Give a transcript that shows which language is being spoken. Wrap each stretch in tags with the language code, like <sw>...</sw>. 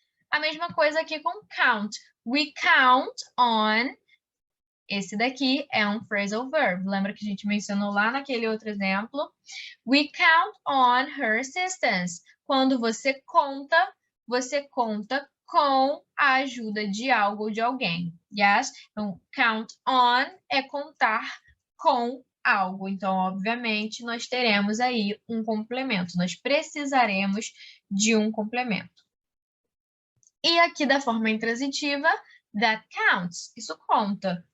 <pt>A mesma coisa aqui com count.</pt> <en>We count on.</en> <pt>Esse daqui é um phrasal verb. Lembra que a gente mencionou lá naquele outro exemplo?</pt> <en>We count on her assistance.</en> <pt>Quando você conta com a ajuda de algo ou de alguém. Yes? Então, count on é contar com algo. Então, obviamente, nós teremos aí um complemento. Nós precisaremos de um complemento. E aqui da forma intransitiva,</pt> <en>That counts.</en> <pt>Isso conta.</pt>